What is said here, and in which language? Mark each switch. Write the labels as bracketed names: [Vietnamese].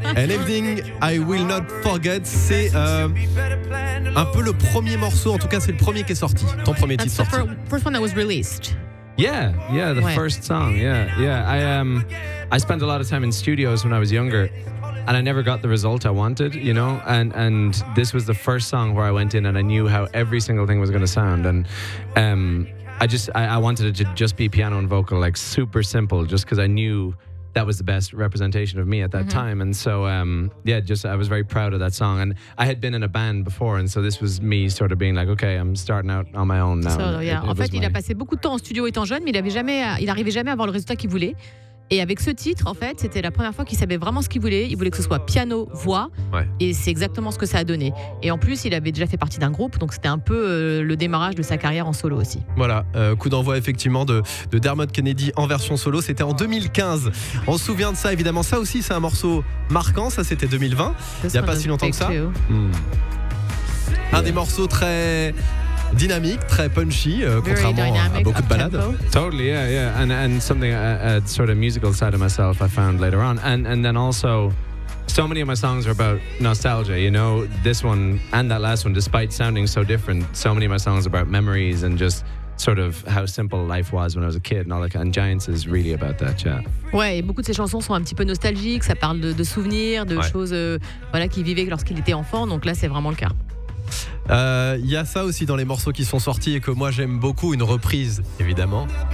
[French] And Everything I Will Not Forget, c'est un peu le premier morceau, en tout cas c'est le premier qui est sorti, ton premier titre sorti. [English] That's the first one that was released. Yeah, the first song. Yeah. I spent a lot of time in studios when I was younger, and I never got the result I wanted, you know. And this was the first song where I went in and I knew how every single thing was going to sound, and I wanted it to just be piano and vocal, like super simple, just because I knew that was the best representation of me at that time. And so, I was very proud of that song. And I had been in a band before, and so this was me sort of being like, okay, I'm starting out on my own now. So, yeah. [French] En fait, il a passé beaucoup de temps en studio étant jeune, mais il n'arrivait jamais à avoir le résultat qu'il voulait. Et avec ce titre, en fait, c'était la première fois qu'il savait vraiment ce qu'il voulait. Il voulait que ce soit piano, voix, et c'est exactement ce que ça a donné. Et en plus, il avait déjà fait partie d'un groupe, donc c'était un peu le démarrage de sa carrière en solo aussi. Voilà, coup d'envoi effectivement de Dermot Kennedy en version solo, c'était en 2015. On se souvient de ça évidemment, ça aussi c'est un morceau marquant, ça c'était 2020, il n'y a pas si longtemps que ça. Un des morceaux très dynamique, très punchy, contrairement à beaucoup de ballades. [English] Totally, yeah. And something, a sort of musical side of myself I found later on. And then also, so many of my songs are about nostalgia, you know. This one and that last one, despite sounding so different, so many of my songs are about memories and just sort of how simple life was when I was a kid and all that. And Giants is really about that, yeah. [French] Ouais, et beaucoup de ces chansons sont un petit peu nostalgiques, ça parle de souvenirs, de choses voilà, qu'il vivait lorsqu'il était enfant, donc là c'est vraiment le cas. Il y a ça aussi dans les morceaux qui sont sortis et que moi j'aime beaucoup, une reprise évidemment.